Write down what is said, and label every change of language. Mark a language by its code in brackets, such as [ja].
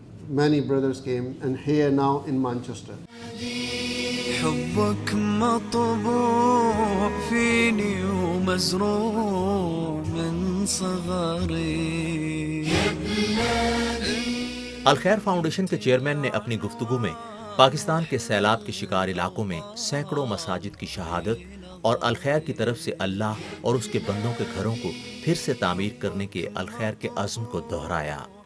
[en] Many brothers came, and here now in Manchester. [ar] حبك مطبوع فيني ومزروع من صغري. [ur] الخیر foundation کے چیئرمین نے اپنی گفتگو میں پاکستان کے سیلاب کے شکار علاقوں میں سینکڑوں مساجد کی شہادت اور الخیر کی طرف سے اللہ اور اس کے بندوں کے گھروں کو پھر سے تعمیر کرنے کے الخیر کے عزم کو دہرایا.